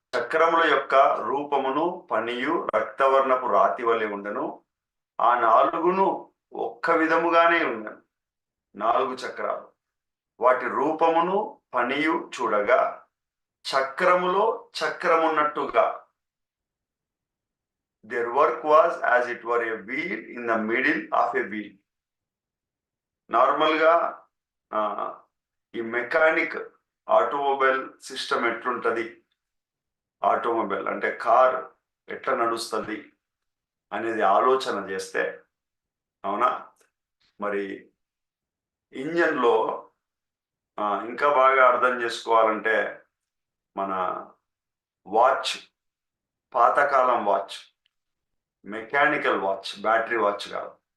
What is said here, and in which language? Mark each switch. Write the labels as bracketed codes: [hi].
[te] చక్రముల యొక్క రూపమును పనియు రక్తవర్ణపు రాతి వలె ఉండెను. ఆ 4 ఒక్క విధముగానే ఉండెను. 4 చక్రాలు. వాటి రూపమును పనియు చూడగా చక్రములో చక్రమున్నట్టుగా. [en] Their work was as it were a wheel in the middle of a wheel. [te] నార్మల్‌గా ఈ మెకానిక్ ఆటోమొబైల్ సిస్టమ్ ఎట్లుంటది? ఆటోమొబైల్ అంటే కార్ ఎట్లా నడుస్తుంది అనేది ఆలోచన చేస్తే, అవునా, మరి ఇంజన్లో ఇంకా బాగా అర్థం చేసుకోవాలంటే మన వాచ్, పాతకాలం watch, mechanical watch, battery watch కాదు.